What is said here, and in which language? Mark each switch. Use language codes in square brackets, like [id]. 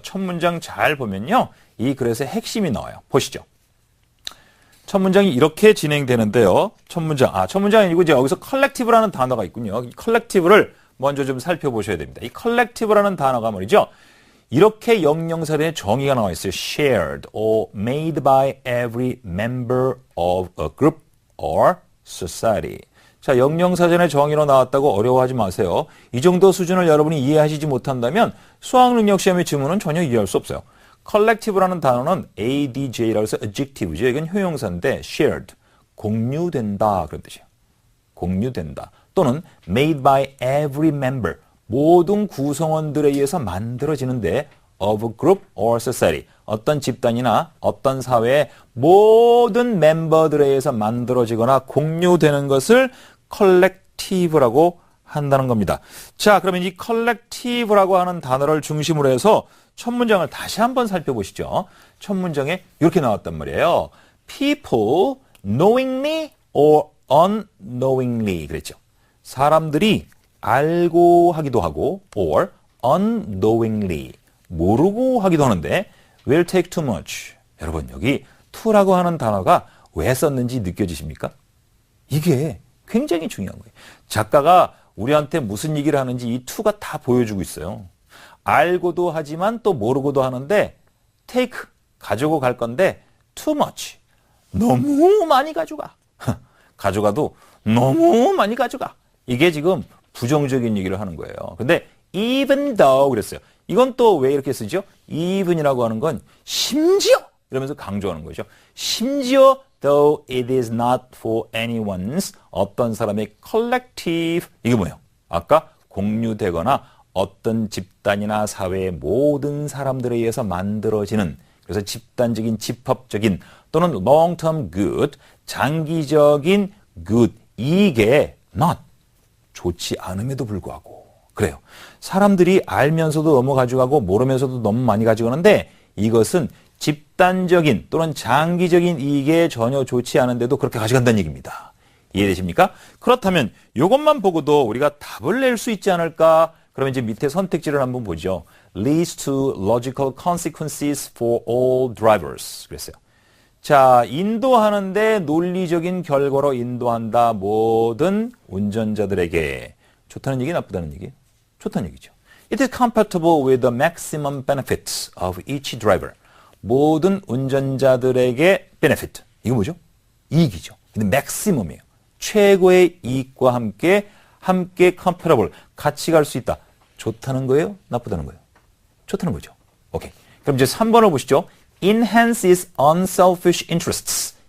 [ko] 첫 문장 잘 보면요. 이 글에서 핵심이 나와요. 보시죠. 첫 문장이 이렇게 진행되는데요. 첫 문장이 아니고 이제 여기서 collective라는 단어가 있군요. 이 collective를 먼저 좀 살펴보셔야 됩니다. 이 collective라는 단어가 말이죠. 이렇게 영영사전에 정의가 나와 있어요. [en] shared or made by every member of a group or society. [ko] 자, 영영사전의 정의로 나왔다고 어려워하지 마세요. 이 정도 수준을 여러분이 이해하시지 못한다면 수학능력시험의 지문은 전혀 이해할 수 없어요. collective라는 단어는 adj라고 해서 adjective죠. 이건 효용사인데 [en] shared, [ko] 공유된다 그런 뜻이에요. 공유된다. 또는 [en] made by every member, [ko] 모든 구성원들에 의해서 만들어지는데 [en] of a group or society, [ko] 어떤 집단이나 어떤 사회의 모든 멤버들에 의해서 만들어지거나 공유되는 것을 collective라고 한다는 겁니다. 자, 그러면 이 collective라고 하는 단어를 중심으로 해서 첫 문장을 다시 한번 살펴보시죠. 첫 문장에 이렇게 나왔단 말이에요. [en] People knowingly or unknowingly [ko] 그랬죠. 사람들이 알고 하기도 하고 [en] or unknowingly [ko] 모르고 하기도 하는데 [en] will take too much. [ko] 여러분 여기 to라고 하는 단어가 왜 썼는지 느껴지십니까? 이게 굉장히 중요한 거예요. 작가가 우리한테 무슨 얘기를 하는지 이 to가 다 보여주고 있어요. 알고도 하지만 또 모르고도 하는데 take 가지고 갈 건데 [en] too much [ko] 너무 많이 가져가. 가져가도 너무 많이 가져가. 이게 지금 부정적인 얘기를 하는 거예요. 근데 [en] even though [ko] 그랬어요. 이건 또 왜 이렇게 쓰죠? even이라고 하는 건 심지어 이러면서 강조하는 거죠. 심지어 [en] though it is not for anyone's [ko] 어떤 사람의 collective 이게 뭐예요? 아까 공유되거나 어떤 집단이나 사회의 모든 사람들에 의해서 만들어지는 그래서 집단적인 집합적인 또는 [en] long-term good [ko] 장기적인 good 이게 not 좋지 않음에도 불구하고 그래요. 사람들이 알면서도 너무 가져가고 모르면서도 너무 많이 가져가는데 이것은 집단적인 또는 장기적인 이익에 전혀 좋지 않은데도 그렇게 가져간다는 얘기입니다. 이해되십니까? 그렇다면 이것만 보고도 우리가 답을 낼 수 있지 않을까? 그러면 이제 밑에 선택지를 한번 보죠. [en] leads to logical consequences for all drivers. [ko] 그랬어요. 자, 인도하는데 논리적인 결과로 인도한다. 모든 운전자들에게. 좋다는 얘기, 나쁘다는 얘기? 좋다는 얘기죠. [en] It is compatible with the maximum benefits of each driver. [ko] 모든 운전자들에게 benefit. 이거 뭐죠? 이익이죠. 근데 maximum이에요. 최고의 이익과 함께 compatible. 같이 갈 수 있다. 좋다는 거예요? 나쁘다는 거예요? 좋다는 거죠. 오케이. 그럼 이제 3번을 보시죠. [en] enhances unselfish interests.